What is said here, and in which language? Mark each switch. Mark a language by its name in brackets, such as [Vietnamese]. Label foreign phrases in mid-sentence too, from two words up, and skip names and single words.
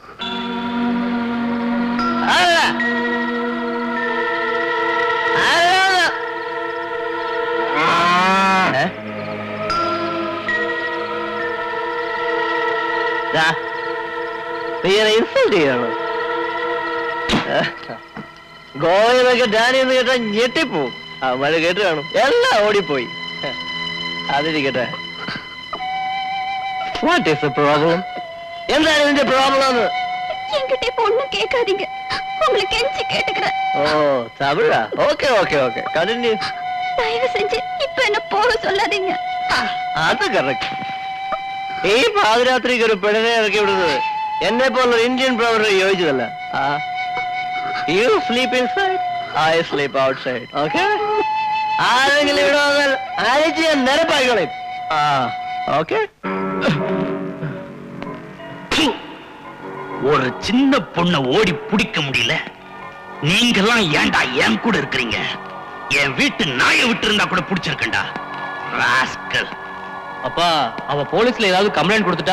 [Malayalam] നീ ഇൻസൾട്ട് ചെയ്യണോ? ഗോവയിലൊക്കെ ഡാനി എന്ന് കേട്ടാ ഞെട്ടിപ്പോവും. അവന്മാര് കേട്ട് കാണും. എല്ലാം ഓടിപ്പോയി. അതിരിക്കട്ടെ. [English] What is the problem? [Malayalam] എന്താണ് ഇതിന്റെ പ്രോബ്ലം? [Tamil] என்கிட்ட இப்ப ஒண்ணும் கேட்காதீங்க. உங்களை கெஞ்சி கேட்டுக்கிறேன். ஓ தமிழா? [English] okay okay okay continue. [Tamil] தயவு செஞ்சு இப்ப என்ன போக சொல்லாதீங்க. [Malayalam] അത് കറക്റ്റ്. ഈ പാതിരാത്രിക്ക് ഒരു പെണ്ണിനെ ഇറക്കി വിടുന്നത് എന്നെ പോലുള്ള ഇന്ത്യൻ പ്രവർ യോജിച്ചതല്ല. [English] You sleep inside, I sleep outside. Okay? [Malayalam] ആരെങ്കിലും ഇവിടെ വന്നാൽ അഴിച്ച് ഞാൻ നിരപ്പായിക്കോളയും. ഓക്കെ? [Tamil] ஒரு சின்ன பொண்ண ஓடி பிடிக்க முடியல. நீங்கெல்லாம் ஏன்டா என் கூட இருக்கிறீங்க? என் வீட்டு நாயை விட்டு இருந்தா கூட பிடிச்சிருக்கேன்டா. ராஸ்கல். அப்பா, அவ போலீஸ்ல ஏதாவது கம்ப்ளைண்ட் கொடுத்துட்டா?